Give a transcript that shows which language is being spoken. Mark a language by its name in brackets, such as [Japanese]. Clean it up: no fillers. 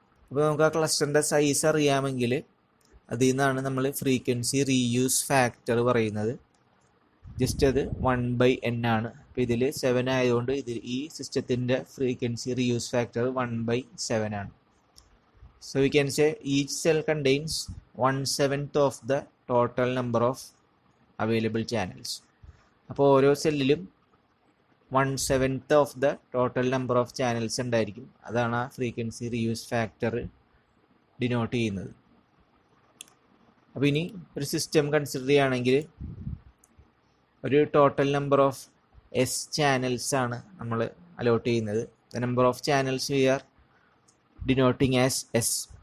[Malayalam] അപ്പോൾ നമുക്ക് ആ ക്ലസ്റ്ററിൻ്റെ സൈസ് അറിയാമെങ്കിൽ അതിൽ നിന്നാണ് നമ്മൾ ഫ്രീക്വൻസി റീയൂസ് ഫാക്ടർ പറയുന്നത്. ജസ്റ്റ് അത് 1/n ആണ്. അപ്പോൾ ഇതിൽ 7 ആയതുകൊണ്ട് ഈ സിസ്റ്റത്തിൻ്റെ ഫ്രീക്വൻസി റീയൂസ് ഫാക്ടർ 1/7 ആണ്. [English] So we can say each cell contains 1/7 of the total number of available channels. [Malayalam] അപ്പോൾ ഓരോ സെല്ലിലും [English] 1/7 of the total number of channels [Malayalam] ഉണ്ടായിരിക്കും. അതാണ് ആ ഫ്രീക്വൻസി റീയൂസ് ഫാക്ടർ ഡിനോട്ട് ചെയ്യുന്നത്. അപ്പോൾ ഇനി ഒരു സിസ്റ്റം കൺസിഡർ ചെയ്യുകയാണെങ്കിൽ ഒരു total number of S channels ആണ് നമ്മൾ അലോട്ട് ചെയ്യുന്നത്. [English] The number of channels we are denoting as S.